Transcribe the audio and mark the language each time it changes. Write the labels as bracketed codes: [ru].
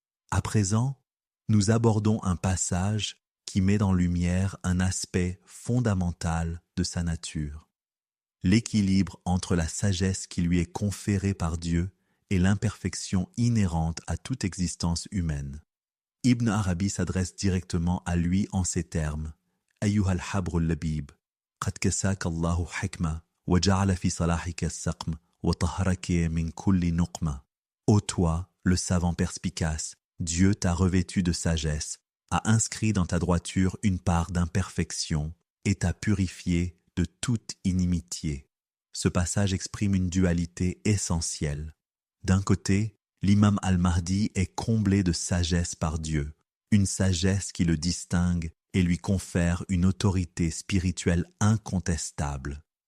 [fr] À présent, nous abordons un passage qui met en lumière un aspect fondamental de sa nature. L'équilibre entre la sagesse qui lui est conférée par Dieu et l'imperfection inhérente à toute existence humaine. Ibn Arabi s'adresse directement à lui en ces termes. [ar] أيها الحبر اللبيب قد كساك الله حكمة وجعل في صلاحك السقم وطهرك من كل نقمة. [fr] Ô toi, le savant perspicace, Dieu t'a revêtu de sagesse, a inscrit dans ta droiture une part d'imperfection et t'a purifié de toute inimitié. Ce passage exprime une dualité essentielle. D'un côté, l'imam al-Mahdi est comblé de sagesse par Dieu, une sagesse qui le distingue et lui confère une autorité spirituelle incontestable.